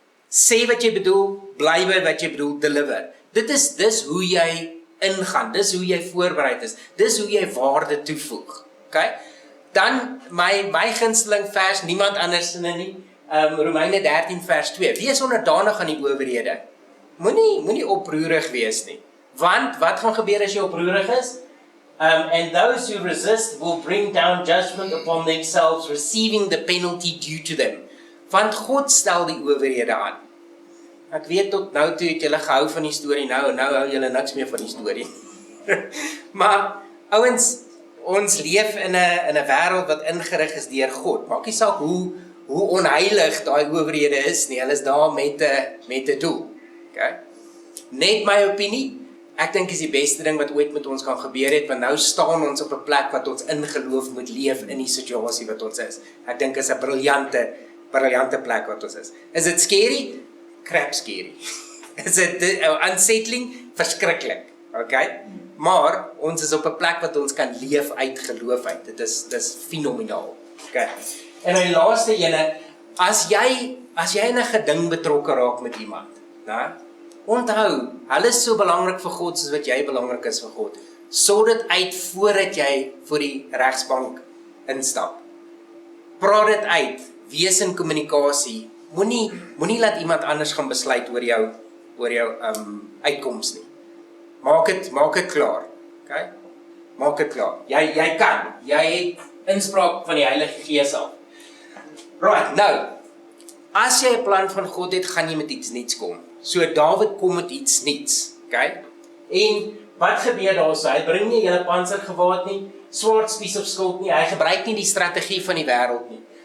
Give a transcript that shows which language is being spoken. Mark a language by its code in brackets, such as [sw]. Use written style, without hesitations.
[af] Sê wat jy bedoel, bly by wat jy bedoel, deliver. Dis hoe jy ingaan, dis hoe jy voorbereid is, dis hoe jy waarde toevoeg. Okay? Dan my gunsteling vers, niemand anders in nie, Romeine 13 vers 2. Wees onderdanig aan die owerhede. Moenie oproerig wees nie. Want wat gaan gebeur as jy oproerig is? [en] And those who resist will bring down judgment upon themselves, receiving the penalty due to them. [af] Want God stel die owerhede aan. Ek weet tot nou toe het julle gehou van die storie, nou hou julle niks meer van die storie. Maar ouens, ons leef in 'n wêreld wat ingerig is deur God. Maak nie saak hoe onheilig daai owerhede is nie, hulle is daar met 'n doel. Okay? Net my opinie, ek dink is die beste ding wat ooit met ons kan gebeur het, want nou staan ons op 'n plek wat ons in geloof moet leef in die situasie wat ons is. Ek dink is 'n briljante plek wat ons is. Is dit scary? [en] Crap scary. [af] Is dit [en] unsettling? [af] Verskriklik. Okay? Maar ons is op 'n plek wat ons kan leef uit geloof uit. Dit is fenomenaal. Okay. En die laaste ene, as jy in 'n geding betrokke raak met iemand, né? Onthou, hulle is so belangrik vir God soos wat jy belangrik is vir God. Sort dit uit voordat jy voor die regsbank instap. Praat dit uit, wees in kommunikasie. Moenie laat iemand anders gaan besluit oor jou uitkoms nie. Maak dit klaar. Okay? Maak dit klaar. Jy kan. Jy het inspraak van die Heilige Gees af. Right, nou, as jy 'n plan van God het, gaan jy met iets niets kom. So Dawid kom met iets niets, okay? En wat gebeur daar so? Hy bring nie hele pansergewaad nie, swaardspies of skild nie, hy gebruik nie die strategie van die wêreld nie.